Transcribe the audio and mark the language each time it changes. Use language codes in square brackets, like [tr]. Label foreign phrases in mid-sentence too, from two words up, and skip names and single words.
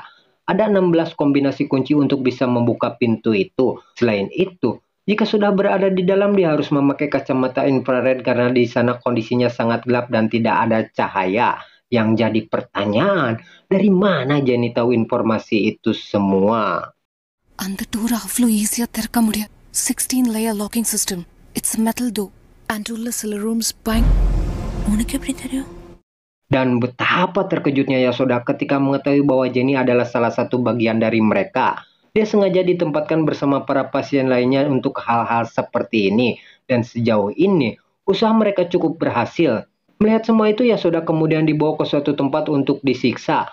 [id] Ada 16 kombinasi kunci untuk bisa membuka pintu itu. Selain itu, jika sudah berada di dalam dia harus memakai kacamata infrared karena di sana kondisinya sangat gelap dan tidak ada cahaya. Yang jadi pertanyaan, dari mana Jenny tahu informasi itu semua? [ta] அந்த டோர் அவ்வளோ ஈஸியா திறக்க முடியாது. [en] 16 layer locking system. It's a metal door. And [ta] உள்ள சில rooms உனக்கு எப்படி தெரியும்? [id] Dan betapa terkejutnya Yasoda ketika mengetahui bahwa Jenny adalah salah satu bagian dari mereka. Dia sengaja ditempatkan bersama para pasien lainnya untuk hal-hal seperti ini. Dan sejauh ini, usaha mereka cukup berhasil. Melihat semua itu, Yasoda kemudian dibawa ke suatu tempat untuk disiksa.